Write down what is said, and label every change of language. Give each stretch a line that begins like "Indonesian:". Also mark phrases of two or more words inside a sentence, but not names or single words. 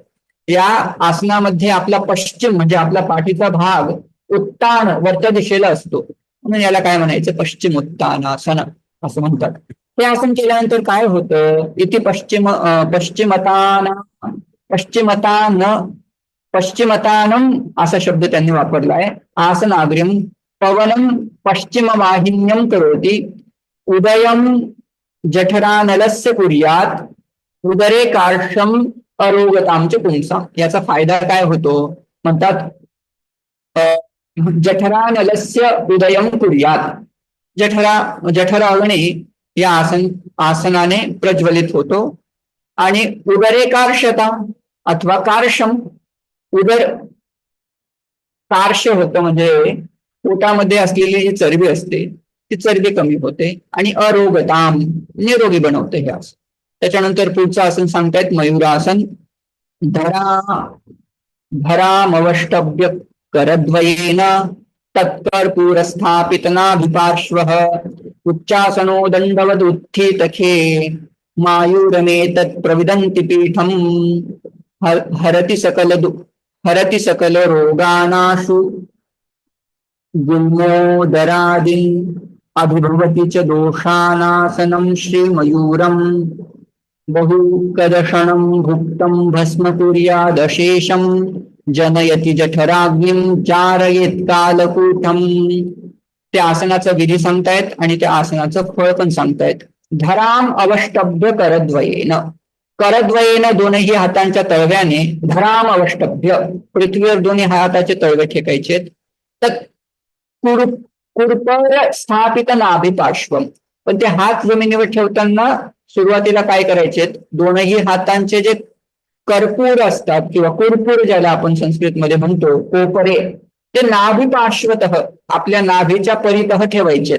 Marathi: या आसनामध्ये आपला पश्चिम म्हणजे आपला पाठीचा भाग उत्तान वरच्या दिशेला असतो, म्हणून याला काय म्हणायचं, पश्चिम उत्तानासन असं म्हणतात. हे आसन केल्यानंतर काय होतं, इथे पश्चिमतानम असा शब्द त्यांनी वापरलाय.
Sanskrit: आसनाग्र्यम पवनम पश्चिम वाहिन्यम करोति उदयम जठरानलस्य कुर्यात उदरे कार्षम अरोगतांच पुंसा.
Marathi: याचा फायदा काय होतो म्हणतात,
Sanskrit: जठरानलस्य उदयम कुर्यात.
Marathi: जठर अग्नी या आसनाने प्रज्वलित होतो. आणि
Sanskrit: उदरे कार्षता
Marathi: अथवा कार्शम, उदर कार्श होतं म्हणजे पोटामध्ये असलेली जी चरबी असते ती चरबी कमी होते. आणि अरोगताम निरोगी बनवते हे आसन. त्याच्यानंतर पुढचं आसन सांगतायत मयूरासन.
Sanskrit: धरामवष्टभ्य करद्वयेन तत्कर्पूरस्थापित नाभिपार्श्वः उच्चासनो दंडवद उत्थितखे मायूरमेतत् प्रविदन्ति पीठम हरति सकल रोगानाशु गुल्मोदरादीन् अभिभवति च दोषानासनं श्रीमयूरम् बहुकदशनं भुक्तं भस्म कुर्यादशेषं जनयति जठराग्निं चारयेत् कालकूटम्.
Marathi: त्या आसनाचा विधी सांगतायत आणि त्या आसनाचं फळ पण सांगतायत.
Sanskrit: धराम अवष्टभ्य करद्वयेन, करद्वयेन
Marathi: दोनही हातांच्या तळव्याने,
Sanskrit: धराम अवष्टभ्य
Marathi: पृथ्वीवर दोन्ही हाताचे तळवे ठेकायचे. तर
Sanskrit: कुरपर स्थापित नाभिपार्श्वम,
Marathi: पण ते हात जमिनीवर ठेवताना सुरुवातीला काय करायचे, दोनही हातांचे जे कर्पूर असतात किंवा कुरपूर ज्याला आपण संस्कृतमध्ये म्हणतो, कोपरे, ते नाभिपार्श्वतः आपल्या नाभीच्या परितः ठेवायचेत.